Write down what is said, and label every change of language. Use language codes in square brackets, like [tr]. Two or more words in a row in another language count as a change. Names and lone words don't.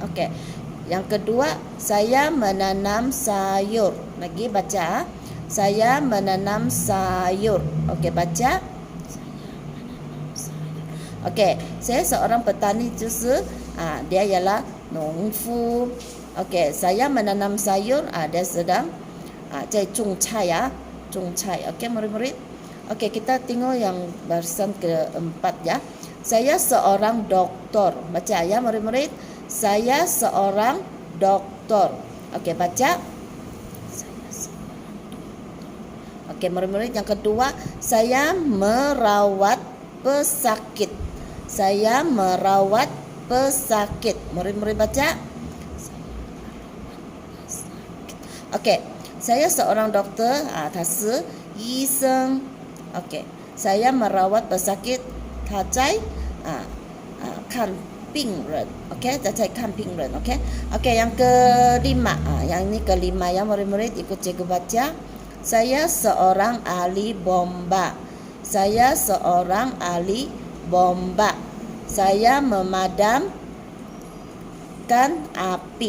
[ms] OK yang kedua saya menanam sayur. Lagi baca saya menanam sayur. OK baca OK saya seorang petani 就是 dia ialah 农夫 OK saya menanam sayur dia sedang [zh] 在种菜种菜 [ms] OK murid-murid OK kita tengok yang barisan keempat ya saya seorang doktor baca ya murid-murid saya seorang doktor OK baca saya seorang doktor. OK murid-murid yang kedua saya merawat pesakit. Saya merawat pesakit. Murid-murid baca. OK, saya seorang doktor. [zh] 他是医生. [ms] OK, saya merawat pesakit. [zh] 他在看病人. OK, 他在看病人. [ms] OK, OK yang kelima. Yang ini kelima ya murid-murid ikut cikgu baca. Saya seorang ahli bomba. Saya seorang ahli bomba. Saya memadamkan api.